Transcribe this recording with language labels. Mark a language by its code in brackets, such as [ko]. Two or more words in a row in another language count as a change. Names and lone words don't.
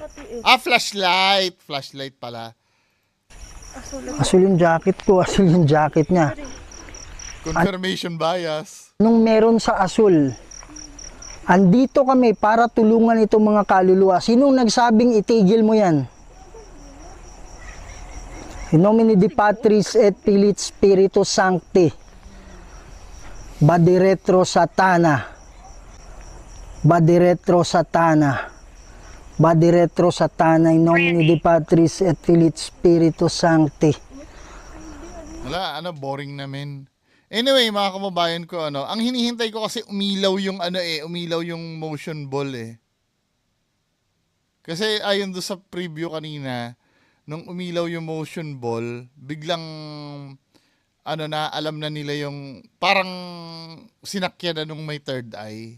[tl] Flashlight. Flashlight pala. Asul yung jacket ko. Asul yung jacket niya. [en] Confirmation bias. [tl] Nung meron sa asul, andito kami para tulungan itong mga kaluluwa. Sinong nagsabing itigil mo yan? [la] In nomine Dei Patris et Filii Spiritus Sancti. Badiretro Satana. Badiretro Satana. Badiretro Satana. In nomine Dei Patris et Filii Spiritus Sancti. [tl] Wala, boring namin. Anyway, mga kababayan ko, ang hinihintay ko kasi umilaw yung umilaw yung [en] motion ball [tl] eh. Kasi ayon do sa preview kanina, nung umilaw yung [en] motion ball, [tl] biglang alam na nila yung parang sinakyan na nung may [en] third eye.